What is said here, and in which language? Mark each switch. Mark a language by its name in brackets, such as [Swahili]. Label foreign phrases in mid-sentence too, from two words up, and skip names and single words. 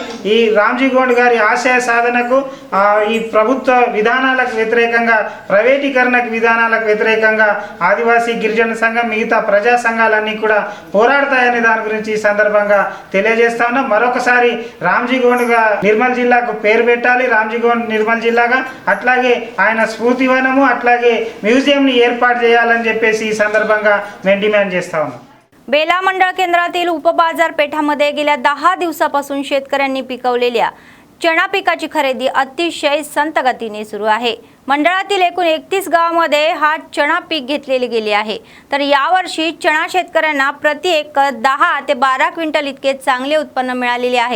[Telugu] ఈ రామ్జీ గోండ్ గారి ఆశయ సాధనకు ఈ ప్రభుత్వ విధానాలకు వ్యతిరేకంగా ప్రైవేటీకరణకు విధానాలకు వ్యతిరేకంగా ఆదివాసీ గిరిజన సంఘం మిగతా ప్రజా సంఘాలన్నీ కూడా పోరాడతాయనే దాని గురించి ఈ సందర్భంగా తెలియజేస్తా ఉన్నాం. మరొకసారి రామ్జీ గోండ్ నిర్మల్ జిల్లాకు పేరు పెట్టాలి. రామ్జీ గోండ్ నిర్మల్ జిల్లాగా అట్లాగే ఆయన స్ఫూర్తివనము అట్లాగే మ్యూజియంని ఏర్పాటు చేయాలని చెప్పేసి ఈ సందర్భంగా మేము डिमांड చేస్తా ఉన్నాం. [Marathi] बेला मंडळ केंद्रातील उपबाजारपेठामध्ये गेल्या 10 दिवसापासून शेतकऱ्यांनी पिकवलेल्या चणा पिकाची खरेदी अतिशय संत गतीने सुरू आहे. मंडळातील एकूण 31 गावांमध्ये हा चणा पीक घेतलेले गेले आहे. तर यावर्षी चणा शेतकऱ्यांना प्रति एकर 10 ते 12 क्विंटल इतके चांगले उत्पन्न मिळालेले आहे.